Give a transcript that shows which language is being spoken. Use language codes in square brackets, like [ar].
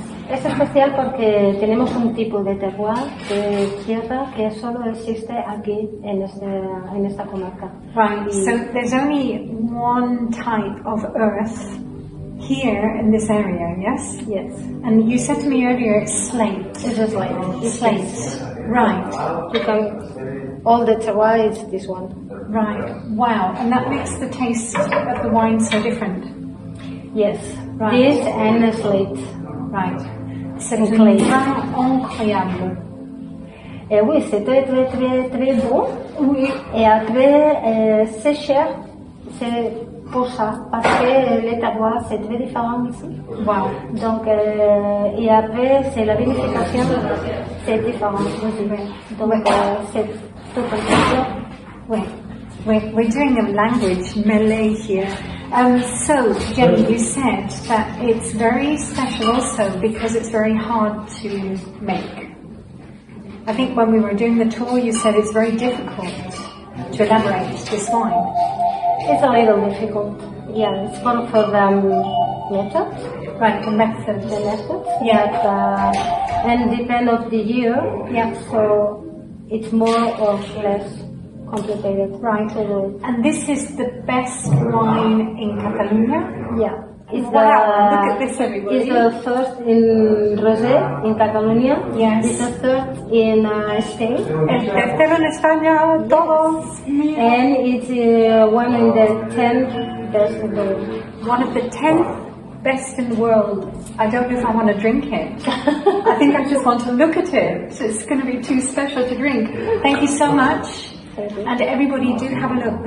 [es] Es especial porque tenemos un tipo de terroir de tierra que solo existe aquí en esta comarca. [en] Right, so there's only one type of earth here in this area, yes? Yes. And you said to me earlier it's slate. It's just like it's Slate. Right, you can all the terroir is this one. right. Wow, and that makes the taste of the wine so different. Yes. Right. This and slate. Right. [fr] C'est Incroyable. vraiment incroyable. Et oui, c'est très bon. Oui. Et après, c'est cher. C'est pour ça. Parce que les terroirs, c'est très différent ici. [en] Wow. [fr] Donc, et après, c'est la vinification, c'est différent aussi. Donc, c'est tout comme ça. [en] Wait, we're doing a language melee here. So, Jenny, you said that it's very special also because it's very hard to make. I think when we were doing the tour, you said it's very difficult to elaborate this wine. It's a little difficult. Yeah, it's for the method. Right, the method. The method. Yeah. But, and depend of the year. Yeah. So, it's more or less complicated. Right. And this is the best wine in Catalonia? Yeah. It's Wow, look at this, everybody. It's the first in Rosé in Catalonia. Yes. It's the third in Spain. [es] El tercero en España, todos. [en] And it's one in the 10 best in the world. One of the 10 best in the world. I don't know if I want to drink it. I think I just want to look at it. It's going to be too special to drink. Thank you so much. And everybody do have a look.